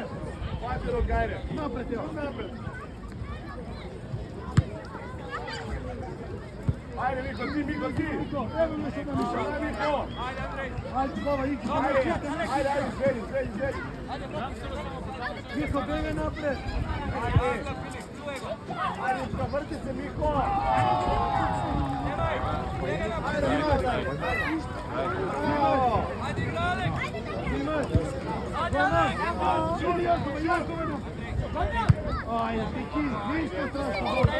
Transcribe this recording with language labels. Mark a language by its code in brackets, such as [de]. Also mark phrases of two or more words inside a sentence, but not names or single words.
[sr] Hvala ruke, ajde! Napred, evo! Napred! Ajde, Miko, ti! Evo još jedna miša! Ajde, Miko! Ajde, glava, Ivka! Ajde, želi! [mk] Михо, бегај напред. [sr] Ajde, vrti se Miko! Ajde, Tiki, ništa strašno.